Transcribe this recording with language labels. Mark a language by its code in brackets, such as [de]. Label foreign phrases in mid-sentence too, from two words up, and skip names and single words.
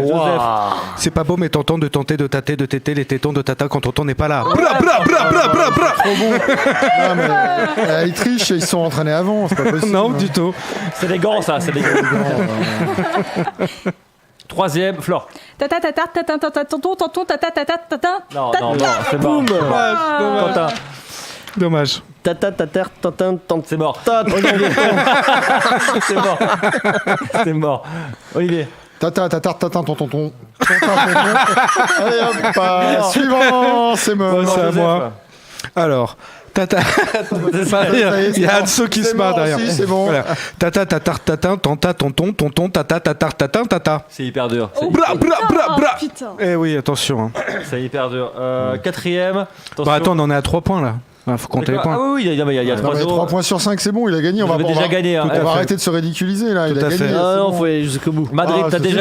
[fr] Joseph, C'est pas beau, mais tentant de tenter de tâter, de téter les tétons de tata quand tonton n'est pas là. Bra, bra, bra, bra, bra, bra. Trop bon. Non, mais, ils trichent, ils se sont entraînés avant, c'est pas possible. Non, du tout. c'est des gants ça, c'est des gants. 3e, Flore. Tata, tata, tata, tata, tonton, tonton, tata, tata, tata. Non, c'est mort. Quentin, Dommage. Tata, tater, tantin, tant. c'est mort. Tata. C'est mort. C'est mort. Olivier. Tata, tonton. Allez hop, suivant, c'est mort. c'est à moi. Alors, tata. Il y a Anso qui se marre derrière. Aussi, c'est bon. Voilà. Tata, tatar, tatin, tanta, tonton, tonton, tata, tatar, tatin, tata. C'est hyper dur. Bra, bra, bra, bra. Putain. Eh oui, attention. Hein. C'est hyper dur. 4e. Bah attends, on en est à 3 points là. Faut compter les Ah points. oui, il y a Non, mais 3-0. 3 points sur 5, c'est bon, il a gagné. On Vous va avez déjà gagné. Hein. on va arrêter de se ridiculiser là. Il Tout a à fait. gagné. Ah c'est non, bon. faut aller jusqu'au bout. Madrid, Ah, t'as c'est déjà